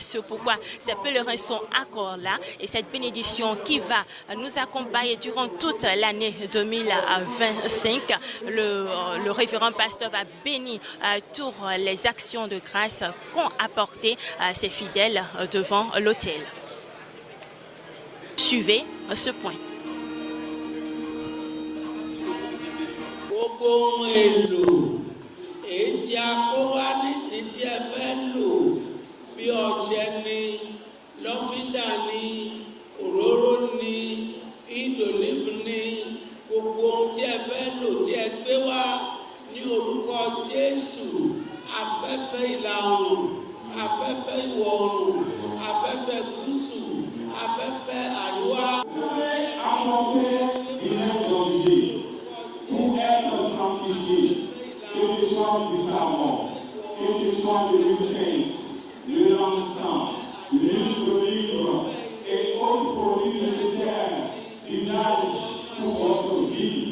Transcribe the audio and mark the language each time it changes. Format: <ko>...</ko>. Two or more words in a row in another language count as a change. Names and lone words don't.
<fr>C'est pourquoi ces pèlerins sont encore là et cette bénédiction qui va nous accompagner durant toute l'année 2025. Le révérend pasteur va bénir toutes les actions de grâce qu'ont apporté ses fidèles devant l'autel. Suivez ce point.</fr> <yo>Gbogbo èlò ètí akówání sí tí ẹ fẹ́ lò bí ọṣẹ ni, lọ́fíńdà ni, òróró ni, ìdòlébù ni, gbogbo ohun tí ẹ fẹ́ lò tí ẹ gbé wá ní orúkọ Jésù, afẹ́fẹ́ ìlà oòrùn, afẹ́fẹ́ ìwọ̀ oòrùn, afẹ́fẹ́ gúúsù, afẹ́fẹ́ àríwá.</yo> <fr>Que ce soit du savon, que ce soit de l'huile sainte, de l'encens, l'huile d'olive et autres produits nécessaires d'usage pour votre vie.</fr>